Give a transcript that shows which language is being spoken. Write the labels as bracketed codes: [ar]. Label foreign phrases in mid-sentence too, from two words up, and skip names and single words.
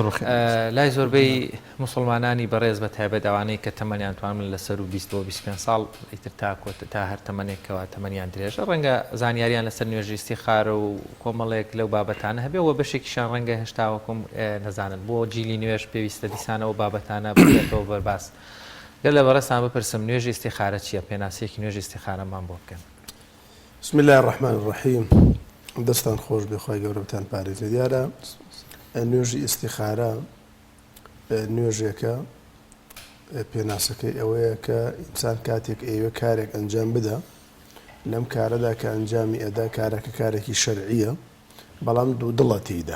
[ckb] لای زۆربەی مسلمانانی بەڕێز بە تایبەت ئەوانەی کە تەمەنیان توانن لەسەر و 20-25 ساڵ ئیتر تا هەر تەمەنێکەوە تەمەنیان درێژە ڕەنگە زانیاریان لەسەر نوێژی ئیستیخارە و کۆمەڵێک لەو بابەتانە هەبێ و بەشێکیشان ڕەنگە هێشتاوەکم نەزانن بۆ جیلی نوێژ پێویستە دیسانەوە بابەتانە بێتەوە بەرباس. گەر لە بەڕێستان بپرسم نوێژی ئیستیخارە چییە؟ پێناسیەکی نوێژی ئیستیخارەمان بۆ بکەن. [ar] بسم الله الرحمن الرحیم. [ckb] دەستان خۆش بێخوای گەورەتان پارێزێ. دیارە نوێژی ئیستیخارە نوێژێکە پێناسەکەی ئەوەیە کە ئینسان کاتێک ئێوە کارێک ئەنجام بدە لەم کارەدا کە ئەنجامی ئەدا کارەکە کارێکی شەرعیە بەڵام دوو دڵە تێیدا.